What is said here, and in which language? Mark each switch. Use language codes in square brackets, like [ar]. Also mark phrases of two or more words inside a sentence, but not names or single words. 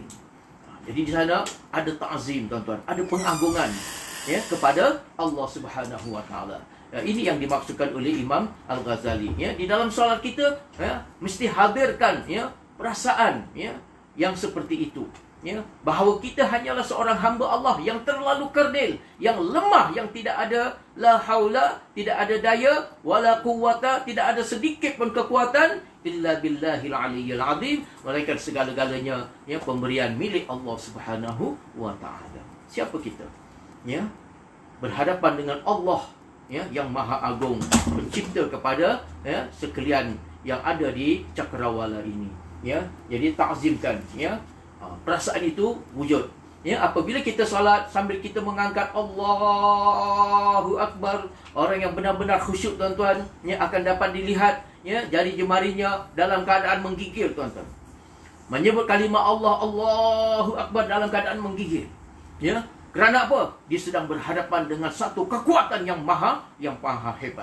[ms] Jadi di sana ada ta'zim tuan-tuan, ada pengagungan kepada Allah [ar] سبحانه وتعالى. [ms] Ini yang dimaksudkan oleh Imam Al-Ghazali. Di dalam solat kita mesti hadirkan perasaan yang seperti itu. Bahawa kita hanyalah seorang hamba Allah yang terlalu kerdil, yang lemah, yang tidak ada [ar] لا حول, [ms] tidak ada daya, [ar] ولا قوة, [ms] tidak ada sedikit pun kekuatan [ar] إلا بالله العلي العظيم, [ms] melainkan segala-galanya pemberian milik Allah [ar] سبحانه وتعالى. [ms] Siapa kita? Berhadapan dengan Allah yang maha agung, pencipta kepada sekalian yang ada di cakrawala ini. Jadi ta'zimkan perasaan itu wujud. Apabila kita salat sambil kita mengangkat [ar] الله أكبر, [ms] orang yang benar-benar khusyuk tuan-tuan akan dapat dilihat jari jemarinya dalam keadaan menggigil tuan-tuan. Menyebut kalimah Allah, [ar] الله أكبر [ms] dalam keadaan menggigil. Kerana apa? Dia sedang berhadapan dengan satu kekuatan yang maha hebat.